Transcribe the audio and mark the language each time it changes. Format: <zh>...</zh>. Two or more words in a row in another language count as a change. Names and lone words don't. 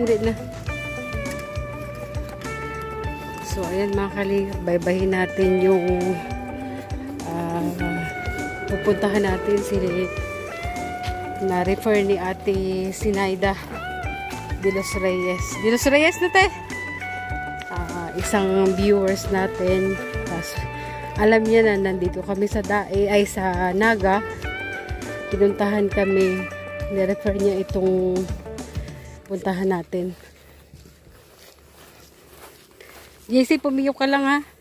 <tl>na. So, ayan mga kalingap, baybahin natin yung pupuntahan natin si na-refer ni Ate Sinaida de los Reyes. De los Reyes na tayo. Isang viewers natin. Alam niya na nandito kami sa Dae, ay sa Naga. Pinuntahan kami. Ni-refer niya itong puntahan natin. JC, pumiyok ka lang ha.</tl>